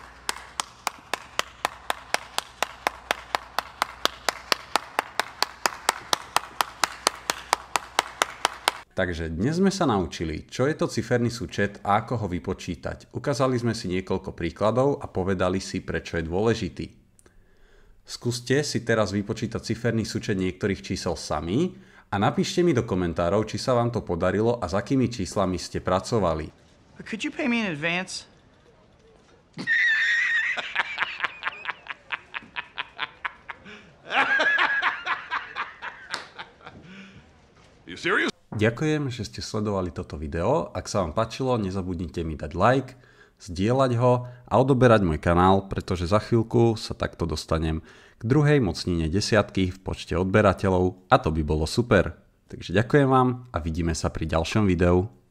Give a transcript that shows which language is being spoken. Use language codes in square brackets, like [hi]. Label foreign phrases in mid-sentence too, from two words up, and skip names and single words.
[sk] Takže dnes sme sa naučili, čo je to ciferný súčet a ako ho vypočítať. Ukázali sme si niekoľko príkladov a povedali si, prečo je dôležitý. Skúste si teraz vypočítať ciferný súčet niektorých čísel sami a napíšte mi do komentárov, či sa vám to podarilo a s akými číslami ste pracovali. [en] Could you pay me in advance? You serious? [sk] Ďakujem, že ste sledovali toto video. Ak sa vám páčilo, nezabudnite mi dať like, zdieľať ho a odoberať môj kanál, pretože za chvíľku sa takto dostanem k druhej mocnine desiatky v počte odberateľov a to by bolo super. Takže ďakujem vám a vidíme sa pri ďalšom videu.